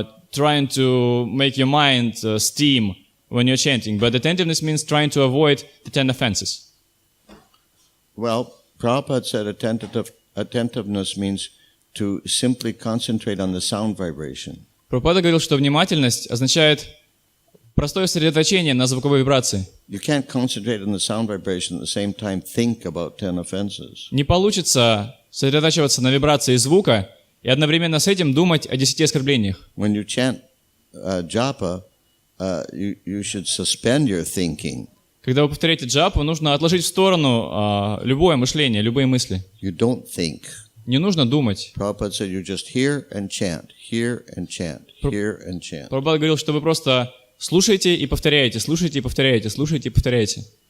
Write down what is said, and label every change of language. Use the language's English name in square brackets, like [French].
[English] trying to make your mind steam when you're chanting, but attentiveness means trying to avoid the 10 offenses. Well, Prabhupada said attentiveness means to simply concentrate on the sound vibration. [Russian] Прабхупада говорил, что внимательность означает простое сосредоточение на звуковой вибрации. [English] You can't concentrate on the sound vibration at the same time think about 10 offenses. [Russian] Не получится сосредотачиваться на вибрации звука и одновременно с этим думать о 10 оскорблениях. [English] When you chant japa, you should suspend your thinking. [Russian] Когда вы повторяете джапу, нужно отложить в сторону любое мышление, любые мысли. [English] You don't think. [Russian] Не нужно думать. [English] Prabhupada said you just hear and chant, hear and chant, hear and chant. [Russian] Прабхупада говорил, что вы просто слушаете и повторяете, слушаете и повторяете, слушаете и повторяете.